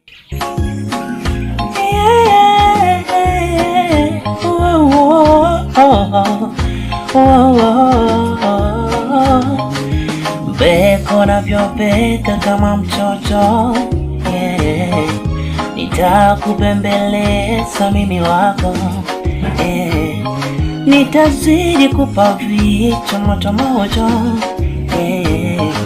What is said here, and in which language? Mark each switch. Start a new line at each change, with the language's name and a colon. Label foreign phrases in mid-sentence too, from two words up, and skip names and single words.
English: Yeah, yeah, yeah. Whoa, whoa, oh, oh, whoa, whoa, oh.
Swahili: Beko navyobeka kama mtoto, yeah. Nitakubembeleza mimi wako, yeah. Nitazidi kupa vitu moto moto, yeah.